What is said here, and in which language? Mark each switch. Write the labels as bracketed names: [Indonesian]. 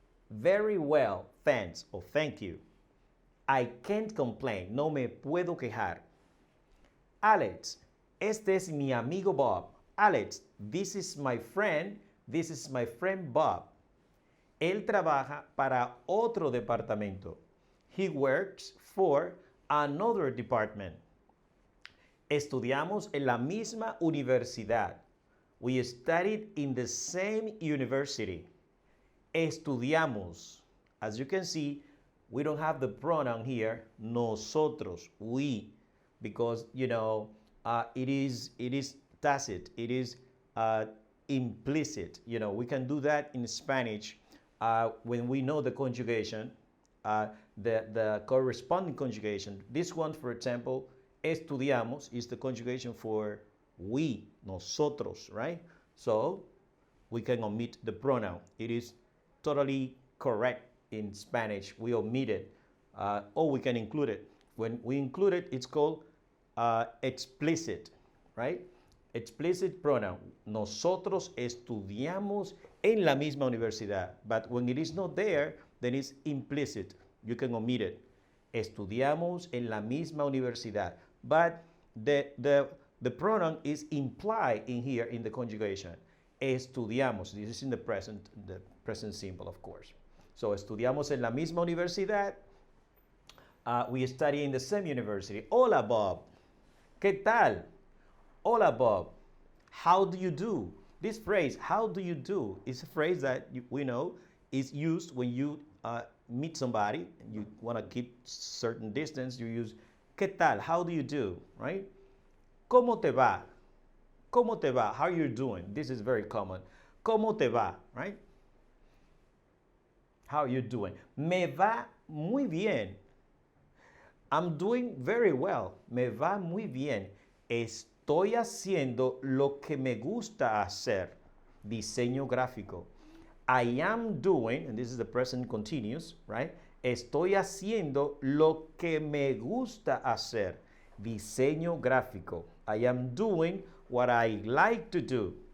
[English] Very well, thanks, or thank you. I can't complain, [Spanish] no me puedo quejar. Alex, este es mi amigo Bob. [English] Alex, this is my friend Bob. [Spanish] Él trabaja para otro departamento. [English] He works for another department. [Spanish] Estudiamos en la misma universidad. [English] We studied in the same university. [Spanish] Estudiamos. [English] As you can see, we don't have the pronoun here, nosotros, we, because, it is tacit, it is implicit. We can do that in Spanish when we know the conjugation, the corresponding conjugation. This one, for example, estudiamos is the conjugation for we, nosotros, right? So we can omit the pronoun. It is totally correct in Spanish. We omit it, or we can include it. When we include it, it's called explicit, right? Explicit pronoun. [Spanish] Nosotros estudiamos en la misma universidad. [English] But when it is not there, then it's implicit. You can omit it. [Spanish] Estudiamos en la misma universidad. [English] But the pronoun is implied in here in the conjugation. Estudiamos. This is in the present simple, of course. [Spanish] So, estudiamos en la misma universidad. [English] We study in the same university. [Spanish] Hola, Bob. ¿Qué tal? Hola, Bob. [English] How do you do? This phrase, how do you do, is a phrase that we know is used when you meet somebody and you want to keep certain distance. You use [Spanish] ¿Qué tal? [English] How do you do? Right? [Spanish] ¿Cómo te va? ¿Cómo te va? [English] How are you doing? This is very common. [Spanish] ¿Cómo te va? [English] Right? How are you doing? [Spanish] Me va muy bien. [English] I'm doing very well. [Spanish] Me va muy bien. Estoy haciendo lo que me gusta hacer. Diseño gráfico. [English] I am doing, and this is the present continuous, right? [Spanish] Estoy haciendo lo que me gusta hacer. Diseño gráfico. [English] I am doing what I like to do.